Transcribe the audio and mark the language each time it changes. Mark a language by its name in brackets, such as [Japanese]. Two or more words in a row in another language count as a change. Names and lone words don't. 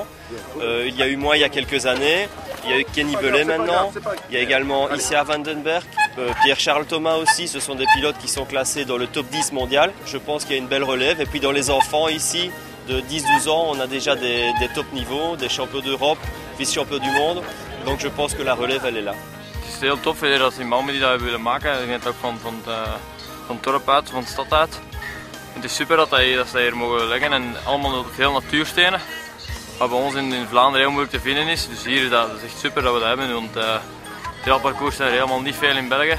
[French] Il y a eu moi il y a quelques années, il y a eu Kenny Belay maintenant, il y a également Isia Vandenberg, Pierre-Charles Thomas aussi, ce sont des pilotes qui sont classés dans le top 10 mondial. Je pense qu'il y a une belle relève. Et puis dans les enfants ici, de 10-12 ans, on a déjà des top niveaux, des champions d'Europe, vice-champions du monde. Donc je pense que la relève elle est là. [Dutch] Het is heel tof weer als die mannen die dat willen maken. Ik denk ook van het dorp uit, van de stad uit. Het is super dat ze hier mogen leggen en allemaal veel natuurstenen. Wat bij ons in Vlaanderen heel moeilijk te vinden is. Dus hier is dat is echt super dat we dat hebben. Want trailparcours zijn er helemaal niet veel in België.